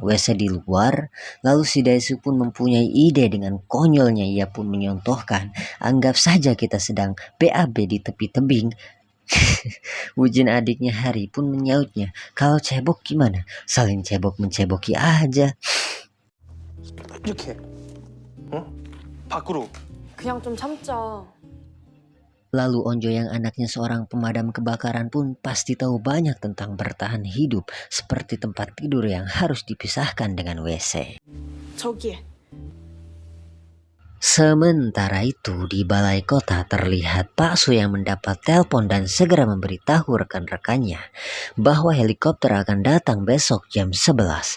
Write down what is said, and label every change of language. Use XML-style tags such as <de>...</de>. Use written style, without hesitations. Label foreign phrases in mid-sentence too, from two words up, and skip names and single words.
<id>WC di luar. Lalu si Daesu pun mempunyai ide dengan konyolnya, ia pun menyontohkan. Anggap saja kita sedang BAB di tepi tebing. Wujin adiknya Hari pun menyautnya. Kalau cebok gimana? Saling cebok menceboki aja.</id> <ko>이렇게 밖으로 그냥 좀 참자.</ko> <id>Lalu Onjo yang anaknya seorang pemadam kebakaran pun pasti tahu banyak tentang bertahan hidup, seperti tempat tidur yang harus dipisahkan dengan WC.</id> <ko>저기에.</ko> <id>Sementara itu di balai kota terlihat Pak Su yang mendapat telepon dan segera memberitahu rekan-rekannya bahwa helikopter akan datang besok jam 11.</id>